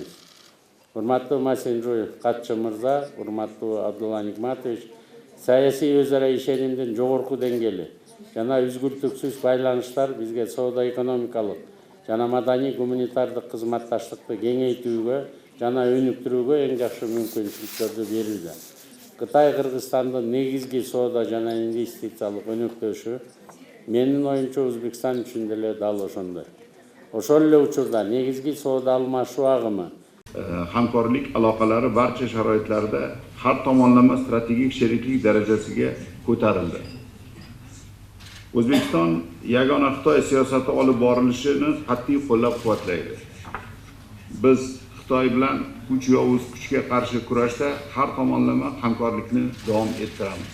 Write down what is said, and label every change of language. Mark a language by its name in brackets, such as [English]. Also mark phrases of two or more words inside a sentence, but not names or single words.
[Kyrgyz] Урматтуу Масинжуй Катчы мырза, урматтуу Абдулла Нигматович, саясий өз ара ишенимдин жогорку деңгээли жана үзгүлтүксүз байланыштар бизге соода-экономикалык жана маданий гуманитардык кызматташтыкты кеңейтүүгө жана өнүктүрүүгө эң жакшы мүмкүнчүлүктөрдү берүүдө. Кытай Кыргызстандын негизги соода жана инвестициялык өнөктөшү менин оюмча Өзбекстан үчүн деле дал ошондой. Ошол эле учурда негизги соода алмашуу агымы [Uzbek] hamkorlik aloqalari barcha sharoitlarda har tomonlama strategik sheriklik darajasiga ko'tarildi. O'zbekiston yagona Xitoy siyosati olib borilishini qat'iy qo'llab-quvvatlaydi. Biz Xitoy bilan kuch yovuz kuchga qarshi kurashda har tomonlama hamkorlikni davom ettiramiz.